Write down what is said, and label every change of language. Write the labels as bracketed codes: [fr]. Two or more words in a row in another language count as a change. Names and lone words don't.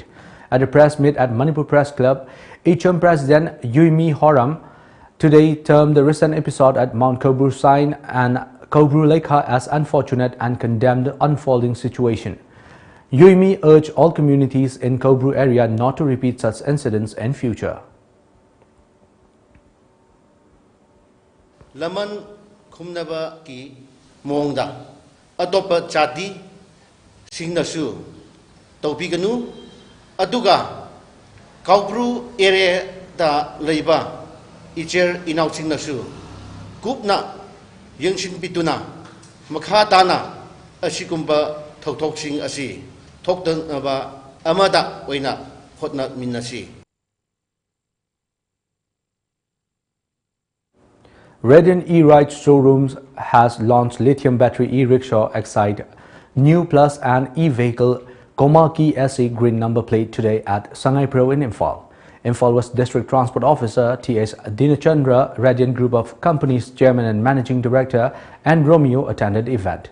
[en] At a press meet at Manipur Press Club, Icham President Yuimi Horam today termed the recent episode at Mount Kobru Shrine and Kobru Lekha as unfortunate and condemned the unfolding situation. Yuimi urged all communities in Kobru area not to repeat such incidents in future. [mni] Laman khumnaba ki mongda atopa chati singnasu topiganu aduga Kobru area da leiba icher inaw singnasu kupna yengshin pituna makhatana asikumba thokthok asi thoktanaba amada oina hotna minnasi. [en] Radiant E-Ride Showrooms has launched lithium battery e-rickshaw Excite New Plus and e-vehicle Komaki SE green number plate today at Sangai Pro in Imphal. Imphal West District Transport Officer T.S. Dinachandra, Radiant Group of Companies Chairman and Managing Director, and Romeo attended the event.